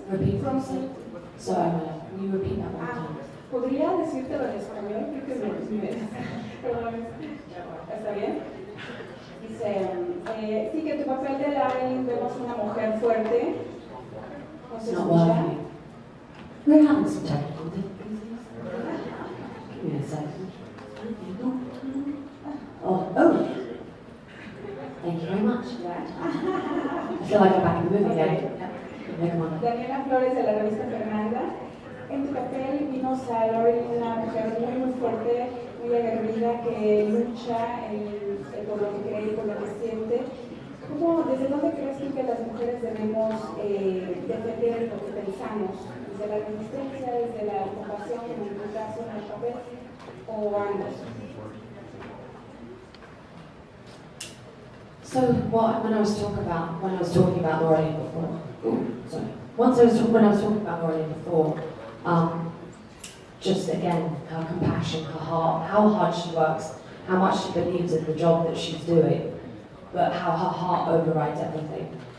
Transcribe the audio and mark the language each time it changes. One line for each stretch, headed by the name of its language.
English: Repeat from Sorry, will you repeat that one time?
Spanish: ¿Podría decírtelo en español? Creo que perdón, ¿está bien? Dice, sí que tu papel de Laureline vemos una mujer fuerte. ¿No se escucha?
English: We're having some technical difficulties. Give me a second. Oh. Thank you very much. I feel like I'm back in the movie again.
Spanish: Daniela Flores de la revista Fernanda. En tu papel vimos a Laureline, una mujer muy fuerte, muy aguerrida, que lucha por lo que cree y por lo que siente. ¿Desde dónde crees tú que las mujeres debemos defender lo que pensamos? ¿Desde la resistencia, desde la compasión, en tu caso, en el papel, o ambos?
English: So when I was talking about Laureline before, when I was talking about Laureline before, just again, her compassion, her heart, how hard she works, how much she believes in the job that she's doing, but how her heart overrides everything.